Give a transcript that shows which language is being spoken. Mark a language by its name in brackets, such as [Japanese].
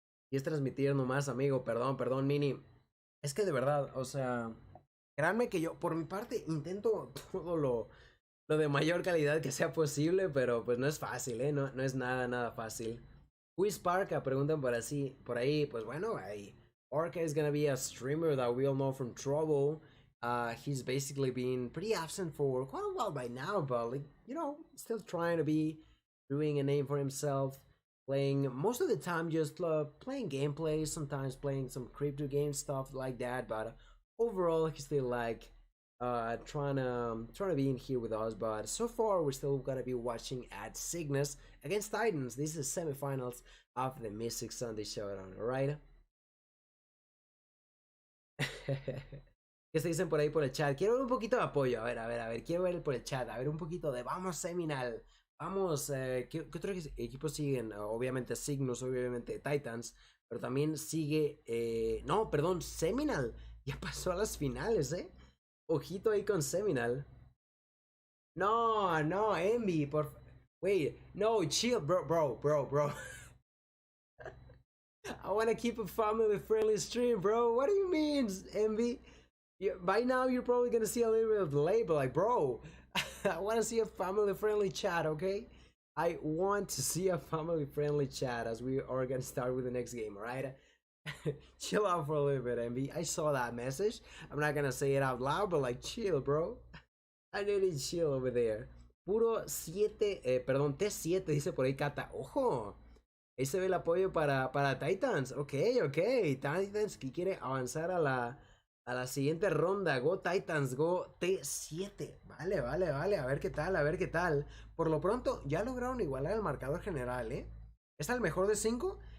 [Spanish] Y es transmitir nomás, amigo, perdón, Mini. Es que de verdad, o sea, créanme que yo, por mi parte, intento todo lo de mayor calidad que sea posible, pero pues no es fácil, ¿eh? No es nada fácil. [English] Who's Parka? [Spanish] Preguntan por ahí, pues bueno, ahí. [English] Parka is gonna be a streamer that we all know from Trovo. He's basically been pretty absent for quite a while by now, but like, still trying to be doing a name for himself. Playing most of the time, just playing gameplay, sometimes playing some crypto game stuff like that. But overall, he's still like trying to be in here with us. But so far, we're still gonna be watching at Cygnus against Titans. This is semifinals of the Meseeks Sunday Showdown. Alright. [Spanish] ¿Qué se dicen por ahí por el chat? Quiero ver un poquito de apoyo. A ver, quiero ver por el chat. A ver, un poquito de vamos, Seminal. Vamos, ¿qué otros equipos siguen? Obviamente Cygnus, obviamente Titans, pero también sigue, no, perdón, Seminal, ya pasó a las finales, ojito ahí con Seminal. [English] No, Envy, wait, no, chill, bro. I wanna keep a family friendly stream, bro. What do you mean, Envy? By now you're probably gonna see a little bit of delay, but like, bro, I want to see a family-friendly chat, okay? I want to see a family-friendly chat as we are gonna start with the next game, alright? Chill out for a little bit, Envy. I saw that message. I'm not gonna say it out loud, but like, chill, bro. I need to chill over there. [Spanish] Puro 7, T7, dice por ahí Kata. ¡Ojo! Ahí se ve el apoyo para Titans. Ok. Titans que quiere avanzar a la siguiente ronda. [English] Go Titans, go T7. [Spanish] Vale. A ver qué tal. Por lo pronto, ya lograron igualar el marcador general, Está el mejor de 5.